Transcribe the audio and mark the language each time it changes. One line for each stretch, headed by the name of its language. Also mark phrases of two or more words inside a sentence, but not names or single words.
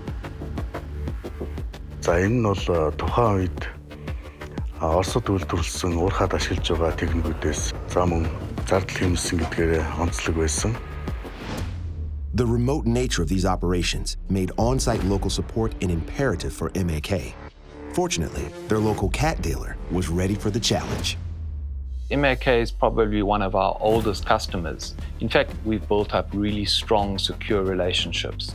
Mongolian: За энэ нь бол тухайн үед Оросд үйлдвэрлэсэн уурхад ашиглаж байгаа техникүүдээс за мөн зардал хэмнэсэн гэдгээр онцлог байсан.
English: The remote nature of these operations made on-site local support an imperative for MAK. Fortunately, their local cat dealer was ready for the challenge. MAK is probably one of our oldest customers. In fact, we've built up really strong, secure relationships.